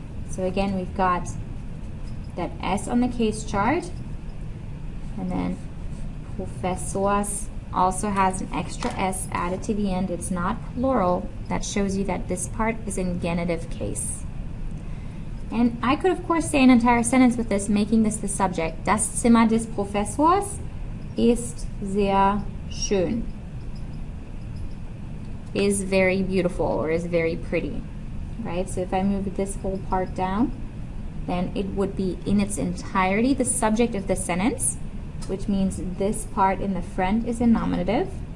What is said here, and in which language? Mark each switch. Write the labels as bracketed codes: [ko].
[en] So again, we've got that S on the case chart, and then Professors also has an extra S added to the end. It's not plural. That shows you that this part is in genitive case. And I could, of course, say an entire sentence with this, making this the subject. [de] Das Zimmer des Professors ist sehr schön. [en] Is very beautiful, or is very pretty. Right? So if I move this whole part down, then it would be in its entirety the subject of the sentence, which means this part in the front is a nominative.